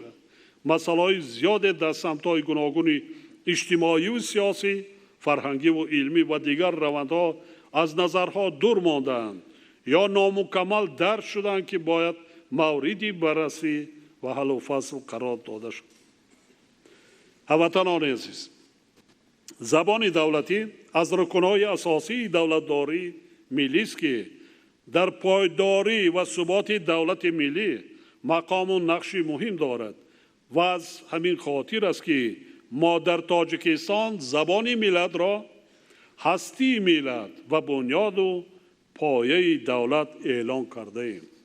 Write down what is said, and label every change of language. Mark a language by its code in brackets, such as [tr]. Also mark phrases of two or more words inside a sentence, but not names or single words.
[fa] مسائل زیاد در سمت های گوناگون اجتماعی و سیاسی، فرهنگی و علمی و دیگر روندها از نظرها دور ماندند یا نامکمل درک شدند که باید موردی بررسی و حل و فصل قرار داده شد. [tg] ҳамватанони азиз، забони давлатӣ аз рукунҳои асосии давлатдории миллист ки дар пойдорӣ ва суботи давлати миллӣ мақому нақши муҳим дорад ва аз ҳамин хотир аст ки мо дар Тоҷикистон забони миллатро ҳастии миллат ва бунёду пояи давлат эълон кардаем.